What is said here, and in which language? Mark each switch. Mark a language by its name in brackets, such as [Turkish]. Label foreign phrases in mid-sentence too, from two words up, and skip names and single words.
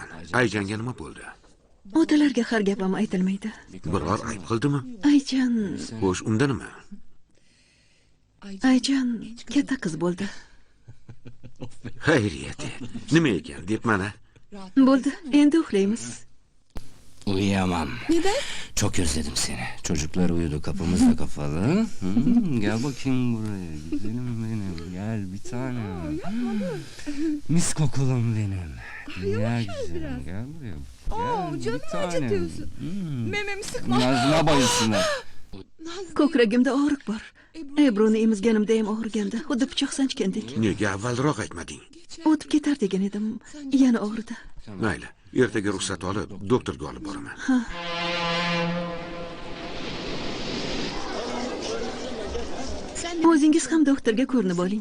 [Uzbek] Ayjanga nima bo'ldi? Otalarga har gapim aytilmaydi. Biror ayb qildimi? Ayjan, Xo'sh, unda nima? Ayjan katta qiz bo'ldi. Xayriyat. Nima ekan deb mana. Bo'ldi, endi uxlaymiz. [Turkish] Uyuyamam. Neden? Çok özledim seni. Çocuklar uyudu, kapımız da kapalı. Gel bakayım buraya. Güzelim benim. Gel bir tanem. Mis kokulum benim. Ya güzelim. Gel buraya. Oo, canımı acıtıyorsun. Mememi sıkma. Nazına bayılsınlar. [Uzbek] Ko'kragimda og'riq bor. Ebroni emizganimda ham og'rigandi. Xuddi pichoq sanchgandek. Nega avvalroq aytmading? O'tib ketar degan edim. Yana og'ridi. Mayli, ertaga ruxsat olib, doktorga olib boraman. O'zingiz ham doktorga ko'rinib oling.